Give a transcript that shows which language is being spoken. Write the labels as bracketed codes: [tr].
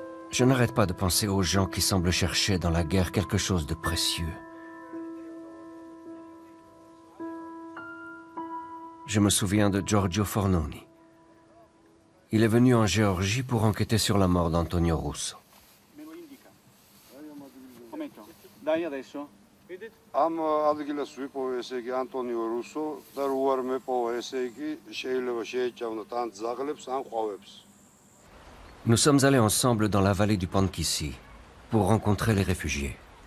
[fr] Je n'arrête pas de penser aux gens qui semblent chercher dans la guerre quelque chose de précieux. Je me souviens de Giorgio Fornoni. Il est venu en Géorgie pour enquêter sur la mort d'Antonio Russo. [ka] Am ადგილას ვიპოვე ესე იგი ანტონიო რუსო და რო არ მეპოვე ესე იგი შეიძლება შეეჭავნოთ ან ძაღლებს ან ყვავებს. [fr] Nous sommes allés ensemble dans la vallée du Pankisi pour rencontrer les réfugiés.